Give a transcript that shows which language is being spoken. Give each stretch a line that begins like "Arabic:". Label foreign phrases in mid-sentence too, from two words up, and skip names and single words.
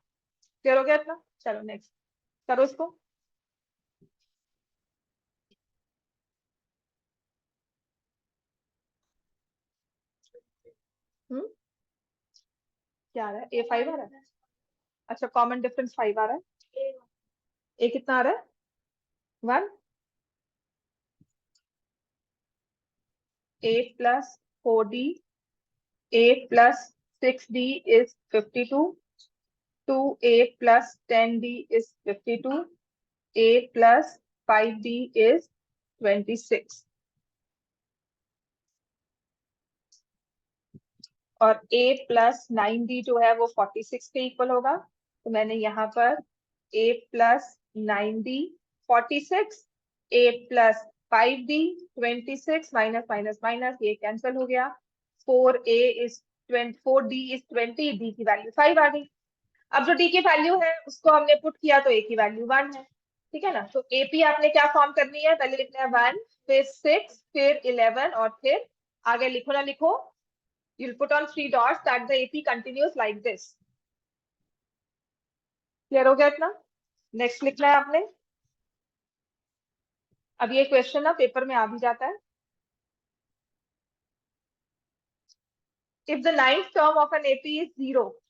Hindi: क्लियर हो गया इतना? चलो नेक्स्ट करो इसको। क्या आ रहा है, A5 आ रहा है? अच्छा,
English: common difference
Hindi: 5 आ रहा है। ए कितना आ रहा है? 1।
English: A+4D, A+6D is 52, 2A+10D is 52, A+5D is 26,
Hindi: और A+9D जो है वो 46 के इक्वल होगा। तो मैंने यहाँ पर A+9D 46, A+5D 26, माइनस माइनस माइनस, ये कैंसिल हो गया। 4A इज 20, 4D इज 20, D की वैल्यू 5 आ गई। अब जो डी की वैल्यू है उसको हमने पुट किया तो ए की वैल्यू 1 है। ठीक है ना, तो एपी आपने क्या फॉर्म करनी है, पहले लिखना है 1, फिर 6, फिर 11, और फिर आगे लिखो ना लिखो
English: You'll put on 3 dots that the AP continues like this.
Hindi: क्लियर हो गया इतना? नेक्स्ट लिखना है आपने. अब ये क्वेश्चन ना पेपर में आ भी जाता है.
English: If the ninth term of an AP is 0,